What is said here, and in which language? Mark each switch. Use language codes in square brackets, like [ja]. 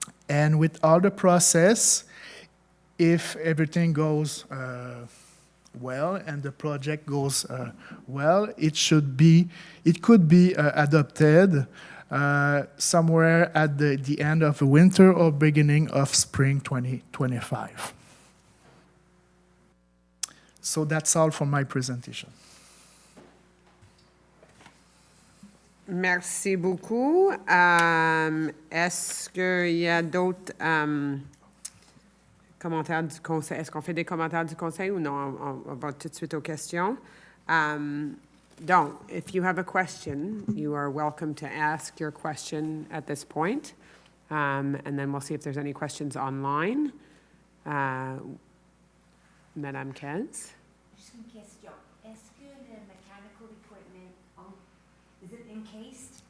[en] And with all the process, if everything goes well and the project goes well, it could be adopted somewhere at the end of winter or beginning of spring 2025. So that's all for my presentation. [fr] Merci beaucoup. Est-ce qu'il y a d'autres commentaires du conseil? Est-ce qu'on fait des commentaires du conseil ou non? On va tout de suite aux questions. [en] Donc, if you have a question, you are welcome to ask your question at this point. And then we'll see if there's any questions online. Madame Kez? [fr] Juste une question. Est-ce que le [en] mechanical equipment, is it encased?